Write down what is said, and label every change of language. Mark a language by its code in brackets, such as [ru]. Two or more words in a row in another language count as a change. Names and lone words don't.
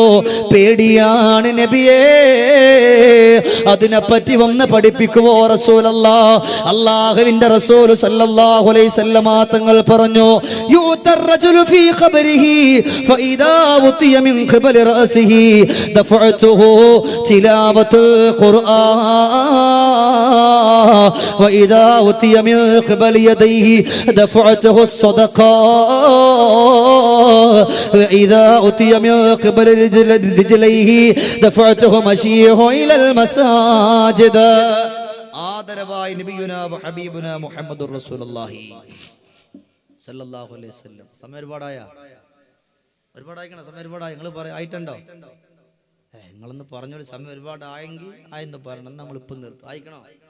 [ml] പേടിയാണ് നബിയേ. അതിനെപ്പറ്റി ഒന്ന് പഠിപ്പിക്കുവോ റസൂലല്ലാഹ്? അല്ലാഹുവിന്റെ റസൂൽ [ar] صلى الله عليه وسلم [ml] തങ്ങൾ പറഞ്ഞു, [ar] يؤتى الرجل في قبره فإذا أتي من قبل رأسه دفعته تلاوة القرآن وإذا أوتي من قبل يديه دفعته الصدقة وإذا أوتي من قبل رجليه دفعته مشيه إلى المساجد. ആദരവായ نبينا حبيبنا محمد رسول الله صلى الله عليه وسلم. [ml] സമയം ഒരുപാടായിക്കണ സമയം ഒരുപാടായി. നിങ്ങൾ പറ ആയിട്ടുണ്ടോ? നിങ്ങളൊന്ന് പറഞ്ഞോളൂ. സമയം ഒരുപാടായെങ്കിൽ ആയെന്ന് പറയണം. നമ്മളിപ്പം നിർത്തും. ആയിക്കണോ?